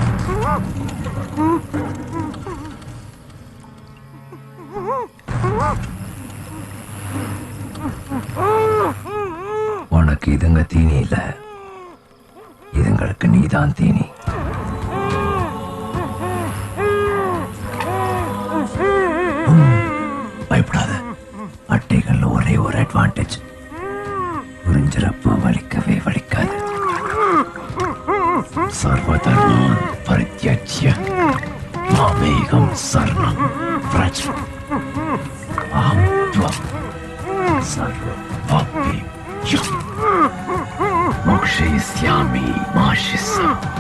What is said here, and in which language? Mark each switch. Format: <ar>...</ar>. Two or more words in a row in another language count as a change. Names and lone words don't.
<ta>உனக்கு இதுங்க தீனி இல்ல, இதுங்களுக்கு நீதான் தீனி. பயப்படாத, அட்டைகள்ல ஒரே ஒரு அட்வான்டேஜ், உறிஞ்சிறப்ப வலிக்கவே வலிக்காது.</ta> <sa>सर्वधर्मान् परित्यज्य मामेकं शरणं व्रज अहं त्वा सर्वपापेभ्यो मोक्षयिष्यामि मा शुचः.</sa>